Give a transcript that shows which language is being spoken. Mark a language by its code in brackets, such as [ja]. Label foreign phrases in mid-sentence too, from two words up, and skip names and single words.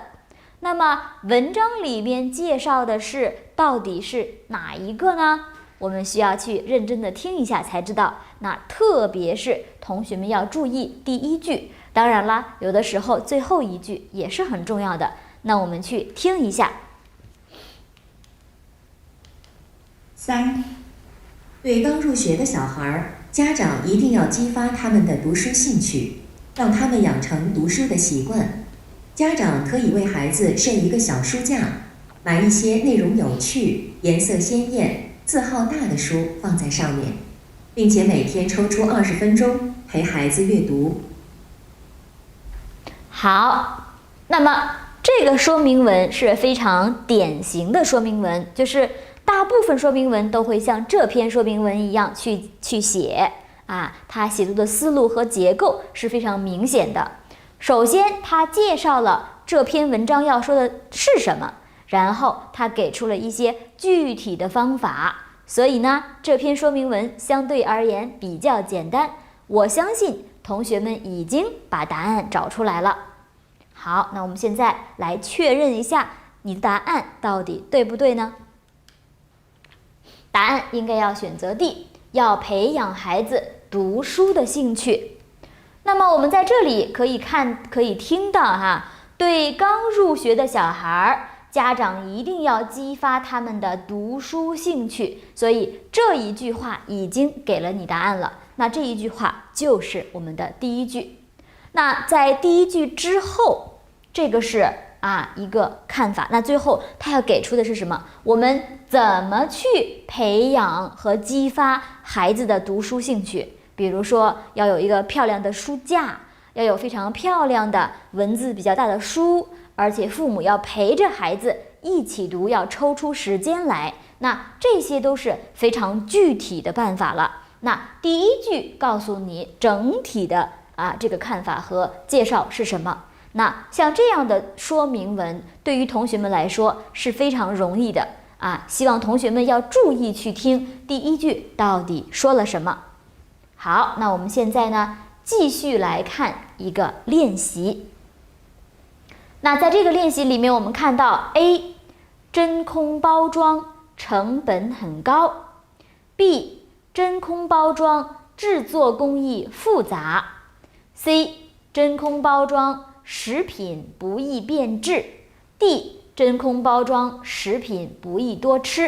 [zh] 那麼文章裡面介紹的是到底是哪一個呢？我們需要去認真的聽一下才知道。那特別是同學們要注意第一句，當然啦，有的時候最後一句也是很重要的。那我們去聽一下。 3. 對剛入學的小孩，家長一定要激發他們的讀書興趣，讓他們養成讀書的習慣。家長可以為孩子設一個小書架，買一些內容有趣、顏色鮮豔、字號大的書放在上面，並且每天抽出20分鐘陪孩子閱讀。好，那麼這個說明文是非常典型的說明文，就是大部分說明文都會像這篇說明文一樣去寫它寫作的思路和結構是非常明顯的。首先他介紹了這篇文章要說的是什麼，然後他給出了一些具體的方法，所以呢這篇說明文相對而言比較簡單，我相信同學們已經把答案找出來了。好，那我們現在來確認一下你的答案到底對不對呢？答案應該要選擇 D， 要培養孩子讀書的興趣。那麼我們在這裡可以聽到對剛入學的小孩，家長一定要激發他們的讀書興趣，所以這一句話已經給了你答案了。那這一句話就是我們的第一句。那在第一句之後這個是一個看法。那最後他要給出的是什麼？我們怎麼去培養和激發孩子的讀書興趣？比如說要有一個漂亮的書架，要有非常漂亮的文字比較大的書，而且父母要陪着孩子一起读，要抽出時間来。那这些都是非常具体的办法了。那第一句告訴你整体的这个看法和介紹是什麼。那像這樣的說明文對於同學們來說是非常容易的希望同學們要注意去聽第一句到底說了什麼。好，那我們現在呢繼續來看一個練習。那在這個練習裡面，我們看到 A 真空包裝成本很高， B 真空包裝製作工藝複雜， C 真空包裝食品不易變質， D 真空包裝食品不易多吃。